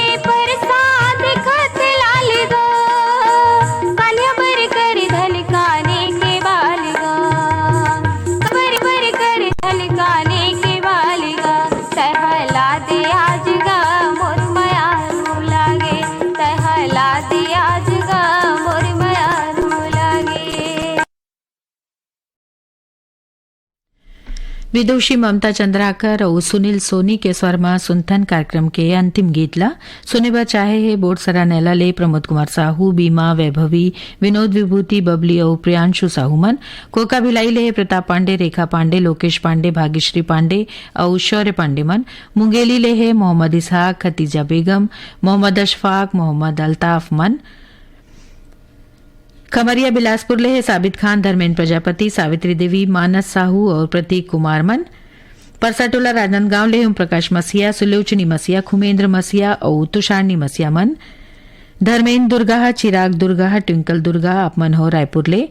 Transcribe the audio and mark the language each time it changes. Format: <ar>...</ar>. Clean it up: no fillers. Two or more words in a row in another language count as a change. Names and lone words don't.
<hne>परसा दिखत लाल गा, कालिया बर कर धलकाने के बाल गा, बर बर कर धलकाने के बाल गा। टहला दे आज गा मोर मयारू लागे, टहला दे आज गा मोर मयारू लागे। विदुषी ममता चंद्राकर और सुनील सोनी के स्वर में सुनथन कार्यक्रम के अंतिम गीत ला सुने बर चाहे है बोटसरा नैला ले प्रमोद कुमार साहू, बीमा, वैभवी, विनोद विभूति, बबली और प्रियांशु साहूमन। कोका भिलाई ले है प्रताप पांडे, रेखा पांडे, लोकेश पांडे, भाग्यश्री पांडे और शौर्य पांडे मन। मुंगेली ले है मोहम्मद इसहाक, खतीजा बेगम, मोहम्मद अशफाक, मोहम्मद अल्ताफ मन। खमरिया बिलासपुर ले है साबित खान, धर्मेंद्र प्रजापति, सावित्री देवी, मानस साहू और प्रतीक कुमार मन। परसाटोला राजनांदगांव ले ओम प्रकाश मसिया, सुलोचनी मसिया, खुमेंद्र मसिया और तुषारनी मसिया मन। धर्मेंद्र दुर्गा, चिराग दुर्गा, ट्विंकल दुर्गा आप मन हो रायपुर ले।</hne>